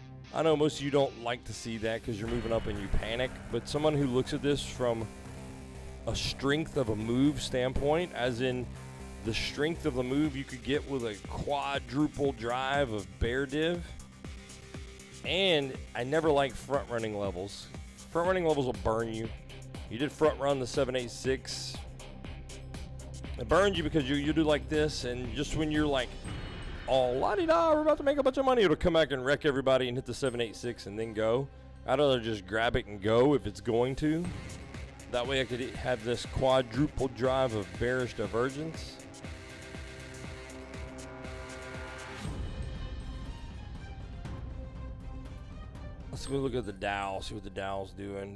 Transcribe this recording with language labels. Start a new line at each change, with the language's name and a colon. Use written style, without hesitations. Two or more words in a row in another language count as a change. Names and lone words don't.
English: I know most of you don't like to see that because you're moving up and you panic, but someone who looks at this from a strength of a move standpoint, as in the strength of the move you could get with a quadruple drive of bear div. And I never like front running levels. Front running levels will burn you. You did front run the 786. It burns you because you do like this, and just when you're like, oh, la-di-da, we're about to make a bunch of money, it'll come back and wreck everybody and hit the 786 and then go. I'd rather just grab it and go if it's going to. That way I could have this quadruple drive of bearish divergence. Let's go look at the Dow, see what the Dow's doing.